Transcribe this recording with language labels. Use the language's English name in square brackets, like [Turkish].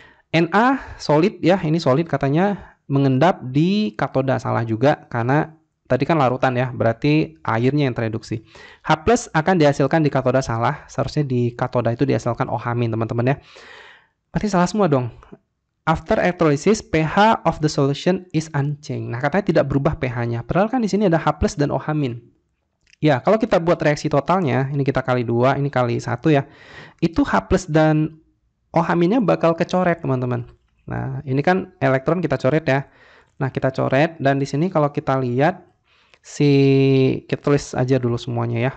[Indonesian] Na solid ya, ini solid katanya mengendap di katoda. Salah juga karena tadi kan larutan ya, berarti airnya yang tereduksi. H+ akan dihasilkan di katoda. Salah, seharusnya di katoda itu dihasilkan OH-, teman-teman ya. Berarti salah semua dong. [English] After electrolysis, pH of the solution is unchanged. [Indonesian] Nah, katanya tidak berubah pH-nya. Padahal kan di sini ada H+ dan OH-. Ya, kalau kita buat reaksi totalnya, ini kita kali 2, ini kali 1 ya. Itu H+ dan OH-nya bakal kecoret, teman-teman. Nah, ini kan elektron kita coret ya. Nah, kita coret, dan di sini kalau kita lihat, kita tulis aja dulu semuanya ya.